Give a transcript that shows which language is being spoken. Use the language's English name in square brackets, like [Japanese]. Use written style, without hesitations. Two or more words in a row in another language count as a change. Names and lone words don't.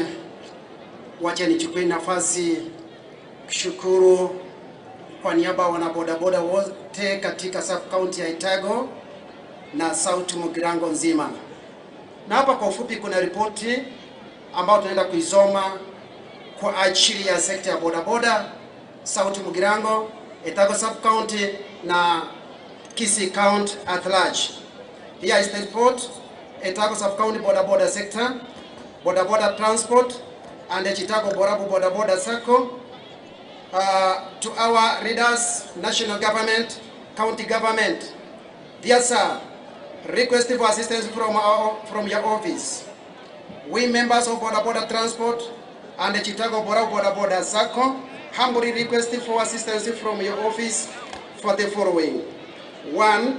[Swahili] Wacha nichukue nafasi kushukuru kwa niaba ya wanabodaboda wote katika sub-county ya Itago na South Mugirango nzima. Na hapa kwa ufupi kuna ripoti ambayo tunaenda kuisoma kwa ajili ya sekta ya bodaboda South Mugirango, Itago sub-county na Kisii County at large. [English] Here is the report. Itago sub-county bodaboda sector, bodaboda transport and the Itago Borabu bodaboda circle. To our readers, national government, county government, dear sir, request for assistance from your office. We members of bodaboda transport and the Itago Borabu bodaboda circle humbly request for assistance from your office for the following: 1.